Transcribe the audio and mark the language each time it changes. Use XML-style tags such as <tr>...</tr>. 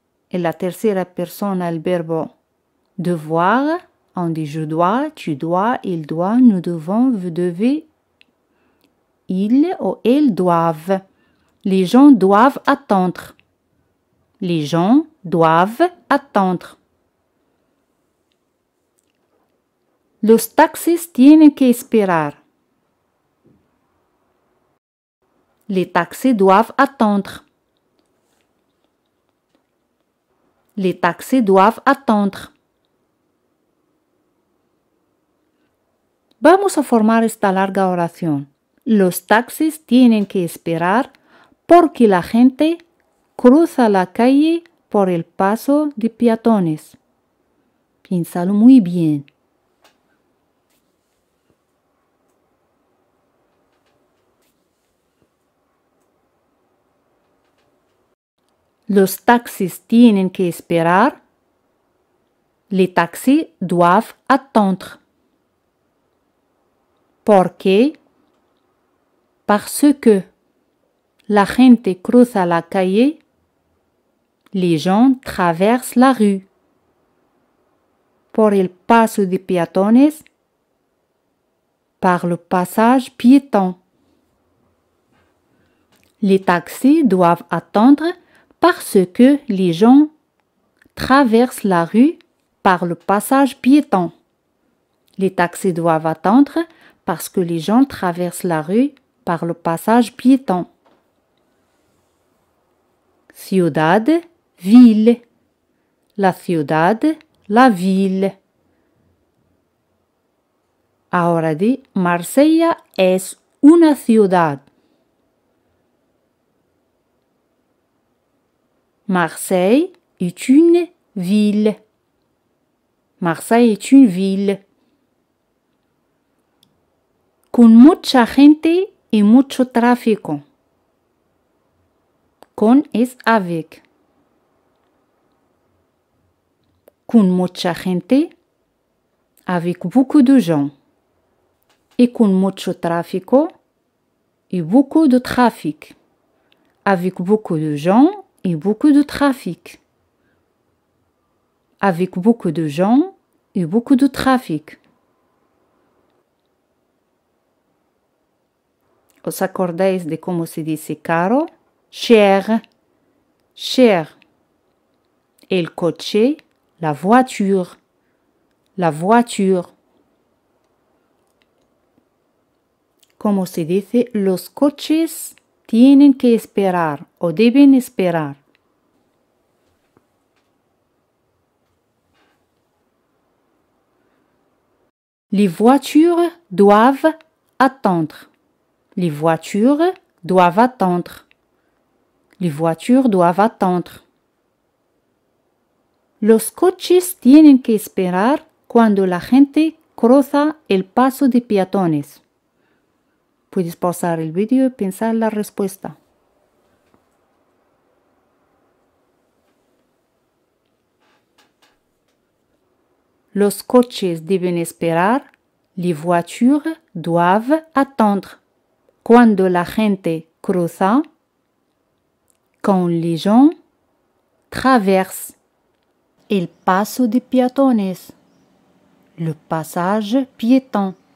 <fr>Et</fr> <es>la tercera persona, el verbo</es> <fr>devoir, on dit je dois, tu dois, il doit, nous devons, vous devez, ils ou elles doivent. Les gens doivent attendre. Les gens doivent attendre.</fr> <es>Los taxis tienen que esperar.</es> <fr>Les taxis doivent attendre. Les taxis doivent attendre.</fr> <es>Vamos a formar esta larga oración. Los taxis tienen que esperar porque la gente cruza la calle por el paso de peatones. Piénsalo muy bien. Los taxis tienen que esperar.</es> <fr>Les taxis doivent attendre.</fr> <es>¿Por qué?</es> <fr>Parce que</fr> <es>la gente cruza la calle.</es> <fr>Les gens traversent la rue.</fr> <es>Por el paso de peatones.</es> <fr>Par le passage piéton. Les taxis doivent attendre parce que les gens traversent la rue par le passage piéton. Les taxis doivent attendre parce que les gens traversent la rue par le passage piéton.</fr> <es>Ciudad, ville. La ciudad, la ville. Ahora di, Marsella es una ciudad.</es> <fr>Marseille est une ville. Marseille est une ville.</fr> <es>Con mucha gente y mucho tráfico. Con es avec. Con mucha gente,</es> <fr>avec beaucoup de gens. Et</fr> <es>con mucho tráfico,</es> <fr>et beaucoup de trafic. Avec beaucoup de gens et beaucoup de trafic. Avec beaucoup de gens et beaucoup de trafic.</fr> <es>¿Os acordáis de cómo se dice caro?</es> <fr>Cher. Cher. El coche, la voiture. La voiture.</fr> <es>Como se dice, los coches tienen que esperar o deben esperar.</es> <fr>Les voitures doivent attendre. Les voitures doivent attendre. Les voitures doivent attendre.</fr> <es>Los coches tienen que esperar cuando la gente cruza el paso de peatones. Puedes pausar el vídeo y pensar la respuesta. Los coches deben esperar.</es> <fr>Les voitures doivent attendre.</fr> <es>Cuando la gente cruza.</es> <fr>Quand les gens traversent.</fr> <es>El paso de peatones.</es> <fr>Le passage piéton.</fr>